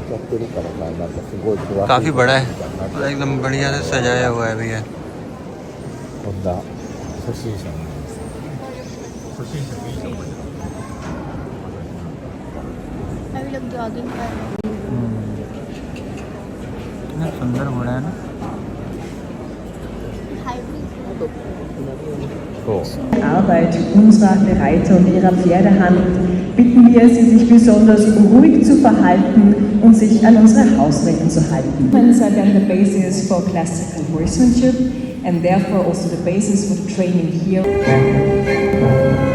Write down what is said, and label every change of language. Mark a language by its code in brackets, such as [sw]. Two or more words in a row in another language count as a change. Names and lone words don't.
[hi] काफ़ी बड़ा है, एकदम बढ़िया से सजाया हुआ है भैया। अभी लोग जॉगिंग कर रहे हैं। कितना सुंदर घोड़ा है ना। [de] Arbeit unserer Reiter und ihrer Pferde handelt, bitten wir Sie, sich besonders ruhig zu verhalten und sich an unsere Hausregeln zu halten. [en] Are then the basis for classical horsemanship and therefore also the basis for the training here.